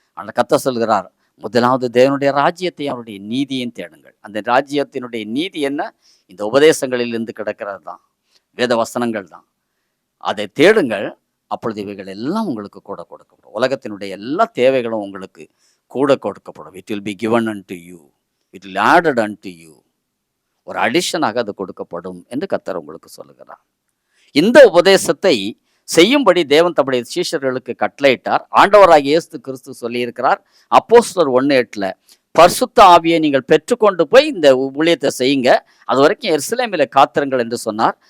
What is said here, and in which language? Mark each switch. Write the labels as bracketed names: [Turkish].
[Tamil] அந்த கர்த்தர் சொல்கிறார், முதலாவது தேவனுடைய ராஜ்யத்தையும் அவருடைய நீதியையும் தேடுங்கள். அந்த ராஜ்யத்தினுடைய நீதி என்ன? இந்த உபதேசங்களிலிருந்து கிடக்கிறது தான், வேத வசனங்கள் தான். அதை தேடுங்கள், அப்பொழுது இவைகள் எல்லாம் உங்களுக்கு கூட கொடுக்கப்படும். உலகத்தினுடைய எல்லா தேவைகளும் உங்களுக்கு கூட கொடுக்கப்படும். [English] It will be given unto you, it will added unto you. [Tamil] ஒரு அடிஷனாக அது கொடுக்கப்படும் என்று கர்த்தர் உங்களுக்கு சொல்லுகிறார். இந்த உபதேசத்தை செய்யும்படி தேவன் தம்முடைய சீஷர்களுக்கு கட்டளையிட்டார். ஆண்டவராகிய இயேசு கிறிஸ்து சொல்லியிருக்கிறார் அப்போஸ்தலர் 1:8, பரிசுத்த ஆவியை நீங்கள் பெற்றுக்கொண்டு போய் இந்த ஊழியத்தை செய்யுங்க, அது வரைக்கும் எருசலேமிலே காத்திருங்கள் என்று சொன்னார்.